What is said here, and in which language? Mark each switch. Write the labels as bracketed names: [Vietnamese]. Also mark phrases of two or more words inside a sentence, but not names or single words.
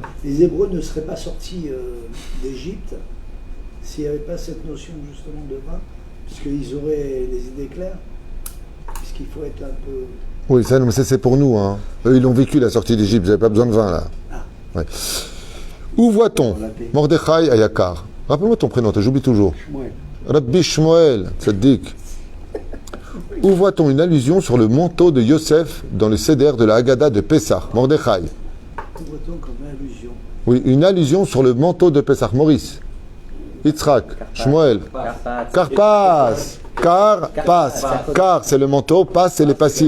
[French] Les Hébreux ne seraient pas sortis d'Égypte s'il n'y avait pas cette notion justement de vin, puisqu'ils auraient les idées claires, puisqu'il faut être un peu... Oui, ça, mais ça c'est pour nous. Hein. Eux, ils l'ont vécu, la sortie d'Égypte, vous n'avez pas besoin de vin, là. Ah. Ouais. Où voit-on? [Hebrew] מרדכי היקר. [French] Rappelle-moi ton prénom, j'oublie toujours. Shmuel. Rabbi Shmuel, tzaddik. Où voit-on une allusion sur le manteau de Yosef dans le Seder de la Haggadah de Pessah? Mordechai. Où voit-on comme allusion? Oui, une allusion sur le manteau de Pessah. Maurice. Yitzhak. Shmuel. Karpas. Car, c'est le manteau. Pas, c'est les passim.